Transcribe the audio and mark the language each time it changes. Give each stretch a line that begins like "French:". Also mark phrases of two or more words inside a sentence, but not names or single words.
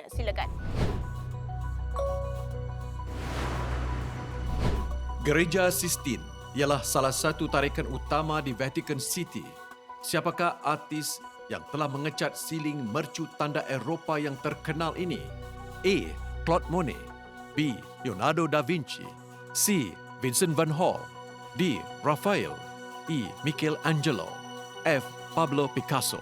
Malay: Silakan. Gereja Sistine ialah salah satu tarikan utama di Vatican City. Siapakah artis yang telah mengecat siling mercu tanda Eropah yang terkenal ini? A. Claude Monet. B. Leonardo da Vinci. C. Vincent van Gogh. D. Raphael. E. Michelangelo. F. Pablo Picasso.